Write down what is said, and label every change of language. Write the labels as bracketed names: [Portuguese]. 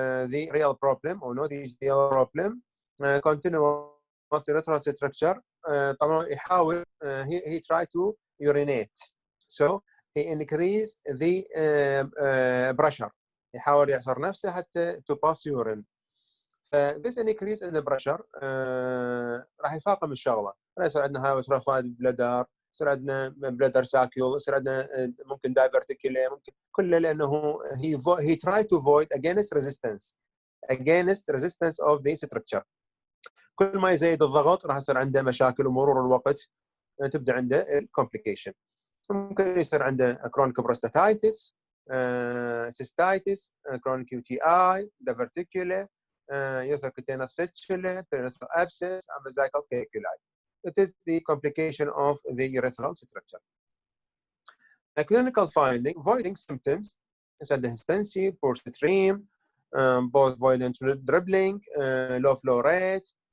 [English] the real problem or not the real problem continuous urethral structure [Arabic] طبعا يحاول [English] he try to urinate so he increase the pressure [Arabic] يحاول يعصر نفسه حتى [English] to pass urine. this increase in the pressure [Arabic] راح يفاقم الشغله، يصير عندنا هايبوتروفايد بلادر، يصير عندنا بلادر ساكيول، يصير عندنا ممكن دايفرتيكولي، ممكن كله لانه [English] he try to avoid against resistance of the structure. [Arabic] كل ما يزيد الضغط راح يصير عنده مشاكل ومرور الوقت تبدا عنده الكومبليكيشن. ممكن يصير عنده كرونيك بروستاتايتس، سيستايتس، كرونيك يو تي اي، دايفرتيكولي، [English] urethral fistula, periurethral abscess, and vesical calculi. It is the complication of the urethral structure. A clinical finding: voiding symptoms such as hystensia, poor stream, both void and dribbling, low flow rate.